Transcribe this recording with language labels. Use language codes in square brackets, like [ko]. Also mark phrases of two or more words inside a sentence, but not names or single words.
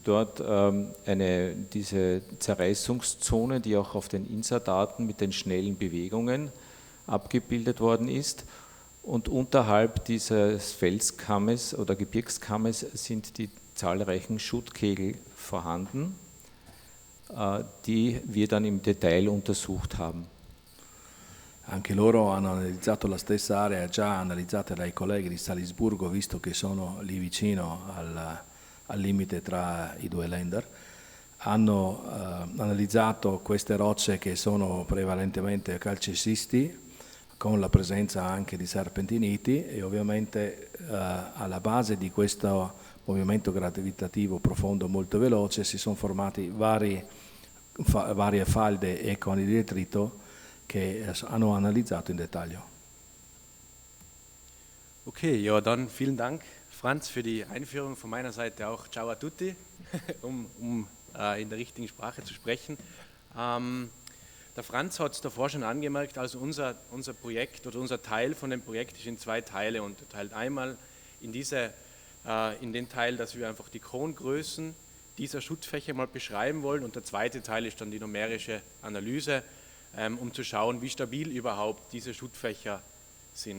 [de] dort diese Zerreißungszone, die auch auf den INSA-Daten mit den schnellen Bewegungen abgebildet worden ist, und unterhalb dieses Felskammes oder Gebirgskammes sind die zahlreichen Schuttkegel vorhanden, die wir dann im Detail untersucht haben. [it] Anche loro hanno analizzato la stessa area già analizzata dai colleghi di Salisburgo, visto che sono lì vicino al limite tra i due länder. Hanno analizzato queste rocce che sono prevalentemente calcicisti, con la presenza anche di serpentiniti, e ovviamente alla base di questo movimento gravitativo profondo molto veloce si sono formati varie falde e coni di detrito che hanno analizzato in dettaglio. [de] Okay, ja, dann vielen Dank, Franz, für die Einführung. Von meiner Seite auch [it] Ciao a tutti, [de] um in der richtigen Sprache zu sprechen. Der Franz hat es davor schon angemerkt, also unser Projekt oder unser Teil von dem Projekt ist in zwei Teile unterteilt. Einmal in den Teil, dass wir einfach die Krongrößen dieser Schuttfächer mal beschreiben wollen, und der zweite Teil ist dann die numerische Analyse, um zu schauen, wie stabil überhaupt diese Schuttfächer sind.